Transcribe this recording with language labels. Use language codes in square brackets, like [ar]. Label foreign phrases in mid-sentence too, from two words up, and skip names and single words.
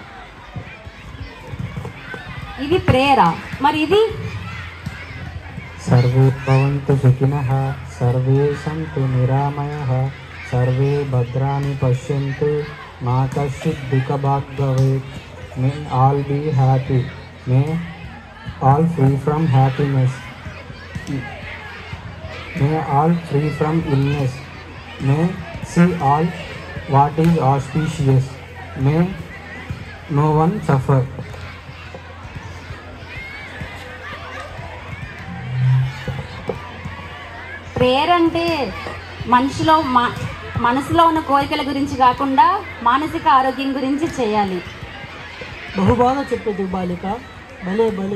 [te] ఇది ప్రేయరా? మరి ఇది [sa] सर्वे भवन्तु सुखिनः सर्वे सन्तु निरामयः सर्वे भद्राणि पश्यन्तु मा कश्चित् दुःखभाग् भवेत् [en] may all be happy may all free from happiness may all free from illness may see all what is auspicious may no one suffer. [te] ప్రేయర్ అంటే మనసులో ఉన్న కోరికల గురించి కాకుండా మానసిక ఆరోగ్యం గురించి చేయాలి. బహుబాగా చెప్పేది బాలిక, భలే భలే.